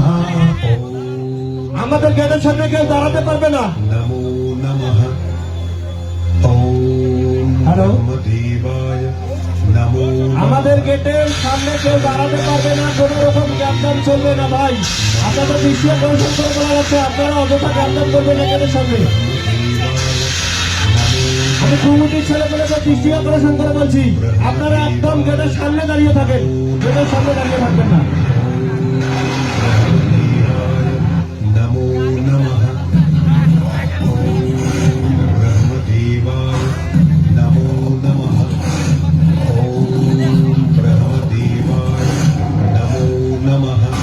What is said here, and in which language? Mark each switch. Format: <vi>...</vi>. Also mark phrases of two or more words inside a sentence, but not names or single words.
<bn>আমাদের গেটের সামনে কেউ দাঁড়াতে পারবে না।</bn> <sa>नमो नमः। ओम नमो देवाय नमो नमः।</sa> <bn>আমাদের গেটের সামনে কেউ দাঁড়াতে পারবে না, কোনো রকম জ্ঞাপন চলবে না। ভাই, আপনাদের দৃষ্টি আকর্ষণ করে বলা যাচ্ছে, আপনারা অযথা জ্ঞাপন করবেন না গেটের সামনে। আমি কমিটির ছেলেপেলেদের দৃষ্টি আকর্ষণ করে বলছি, আপনারা একদম গেটের সামনে দাঁড়িয়ে থাকেন, গেটের সামনে দাঁড়িয়ে থাকবেন না।</bn> <sa>नमो नमः। ओम ब्रह्मदेवाय नमो नमः। ओम ब्रह्मदेवाय नमो नमः।</sa>